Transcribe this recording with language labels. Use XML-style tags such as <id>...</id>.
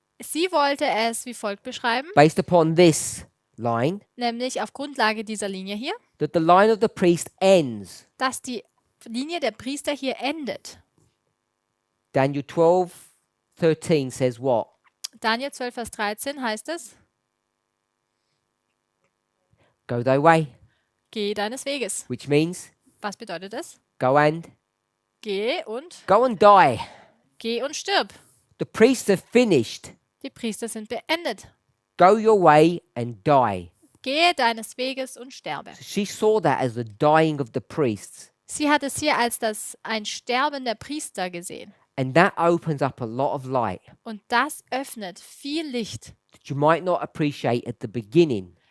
<de>Sie wollte es wie folgt beschreiben,</de> <en>based upon this line,</en> <de>nämlich auf Grundlage dieser Linie hier,</de> <en>that the line of the priest ends.</en> <de>dass die Linie der Priester hier endet.</de> <en>Daniel 12:13 says what?</en> <de>Daniel 12, Vers 13 heißt es,</de> <en>Go thy way,</en> <de>geh deines Weges.</de> <en>which means</en> <de>Was bedeutet das?</de> <en>go and</en> <de>Geh und</de> <en>die.</en> <de>stirb.</de> <en>The priests have finished.</en> <de>Die Priester sind beendet.</de> <en>Go your way and die.</en> <de>Gehe deines Weges und sterbe.</de> <en>So she saw that as the dying of the priests.</en> <de>Sie hat es hier als ein Sterben der Priester gesehen.</de> <en>And that opens up a lot of light</en> <de>Und das öffnet viel Licht,</de> <en>that you might not appreciate at the beginning.</en>